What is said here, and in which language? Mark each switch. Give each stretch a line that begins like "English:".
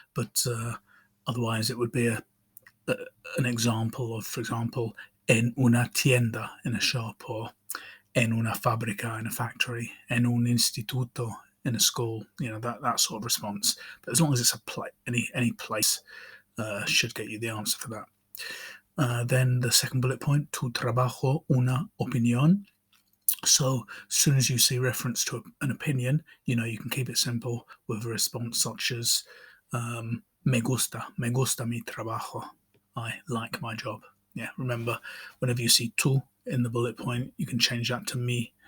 English: But otherwise, it would be an example of, for example,
Spanish: en una tienda,
English: in a shop, or
Spanish: en una fábrica,
English: in a factory,
Spanish: en un instituto,
English: in a school. That sort of response. But as long as it's any place should get you the answer for that. Then the second bullet point,
Spanish: tu trabajo una opinión.
English: So as soon as you see reference to an opinion, you can keep it simple with a response such as
Spanish: me gusta mi trabajo.
English: I like my job. Yeah, remember, whenever you see tu in the bullet point, you can change that to me.